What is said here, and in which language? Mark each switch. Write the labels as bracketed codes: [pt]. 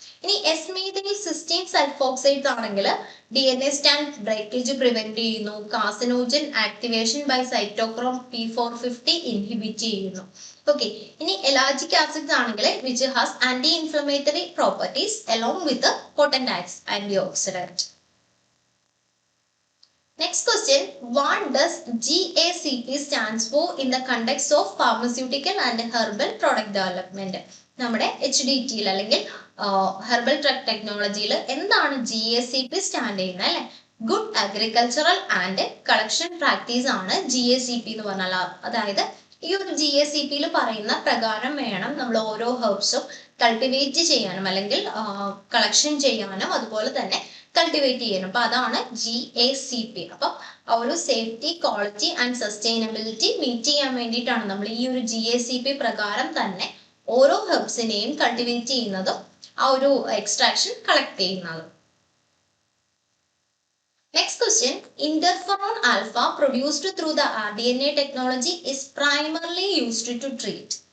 [ml] ഇനി എസ്മീഥൈൽ സിസ്റ്റീൻ സൾഫോക്സൈഡ്സ് ആണെങ്കിൽ DNA stand breakage prevent ചെയ്യുന്നു, carcinogen activation by cytochrome P450 inhibit ചെയ്യുന്നു. ഓക്കെ. ഇനി എലാജിക് ആസിഡ്സ് ആണെങ്കിൽ [en] Which has anti inflammatory properties along with potent anti oxidant. Next question. What does GACP stands for in the context of pharmaceutical and herbal product development? [ml] നമ്മുടെ HDT അല്ലെങ്കിൽ herbal drug ടെക്നോളജിയിൽ എന്താണ് GACP stand ചെയ്യുന്നത് അല്ലെ? Good agricultural and collection practice ആണ് GACP എന്ന് പറഞ്ഞാൽ. അതായത് ഈ ഒരു GACPയിൽ പറയുന്ന പ്രകാരം വേണം നമ്മൾ ഓരോ ഹെർബ്സും കൾട്ടിവേറ്റ് ചെയ്യാനും അല്ലെങ്കിൽ കളക്ഷൻ ചെയ്യാനും അതുപോലെ തന്നെ കൾട്ടിവേറ്റ് ചെയ്യാനും. അപ്പൊ അതാണ് GACP. അപ്പം ആ ഒരു safety, quality and sustainability meet ചെയ്യാൻ വേണ്ടിയിട്ടാണ് നമ്മൾ ഈ ഒരു GACP പ്രകാരം തന്നെ ഓരോ ഹെർബ്സിനെയും കൾട്ടിവേറ്റ് ചെയ്യുന്നതും ആ ഒരു എക്സ്ട്രാക്ഷൻ കളക്ട് ചെയ്യുന്നതും. [en] Next question. Interferon alpha produced through the rDNA technology is primarily used to treat.